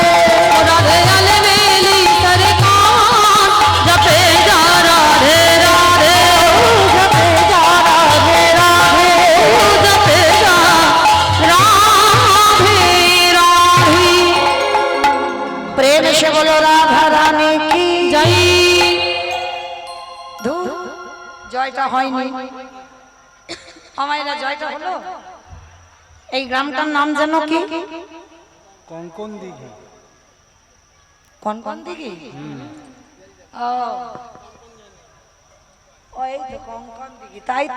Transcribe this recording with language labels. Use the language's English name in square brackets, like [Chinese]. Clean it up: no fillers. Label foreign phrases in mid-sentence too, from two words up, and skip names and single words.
[Hindi] राधे राधे बेली सरकार जपे जा राधे राधे जपे जा राधे राधे जपे जा राधे राधे प्रेम से बोलो राधा रानी की जय [Bangla] ধুর, জয়টা হয়নি আমায়, জয়টা হলো। এই গ্রামটার নাম যেন কি? কোন দিঘি কোন কোন দিঘি? ও ওই তো কোন দিঘি, তাই তো।